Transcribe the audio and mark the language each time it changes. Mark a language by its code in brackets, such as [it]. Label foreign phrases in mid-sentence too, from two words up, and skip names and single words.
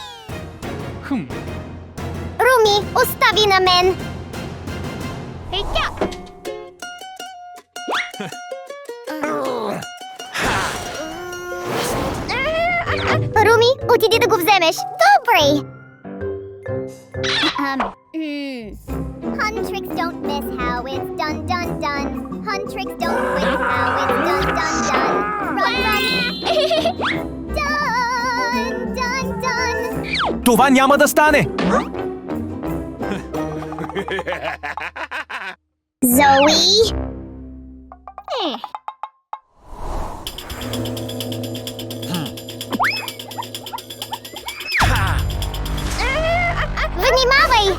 [bg] Руми, остави на мен. Руми, отиди да го вземеш. Добре. [en] Huntrix don't miss how it's done, done, done. Huntrix don't quit how it's done, done, done. Run, run. Done, done, done. [bg] Това няма да стане. Zoe? Внимавай!